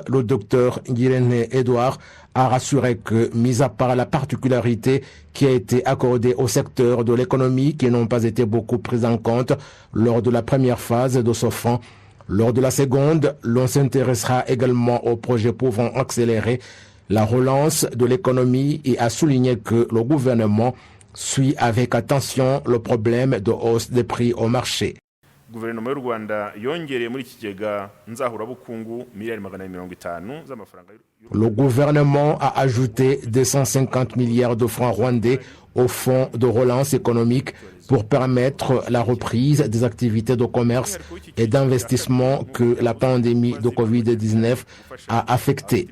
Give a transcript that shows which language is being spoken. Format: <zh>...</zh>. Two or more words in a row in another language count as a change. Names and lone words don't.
<fr>le Dr Ngirente Edouard, a rassuré que, mis à part la particularité qui a été accordée au secteur de l'économie qui n'ont pas été beaucoup prises en compte lors de la première phase de ce fonds, lors de la seconde, l'on s'intéressera également aux projets pouvant accélérer la relance de l'économie et a souligné que le gouvernement suit avec attention le problème de hausse des prix au marché.</fr> <rw>Guverinoma y'u Rwanda yongereye muri ikigega nzahurabukungu miliyari 450 z'amafaranga.</rw> <fr>Le gouvernement a ajouté 250 milliards de francs rwandais au fonds de relance économique pour permettre la reprise des activités de commerce et d'investissement que la pandémie de Covid-19 a affecté.</fr>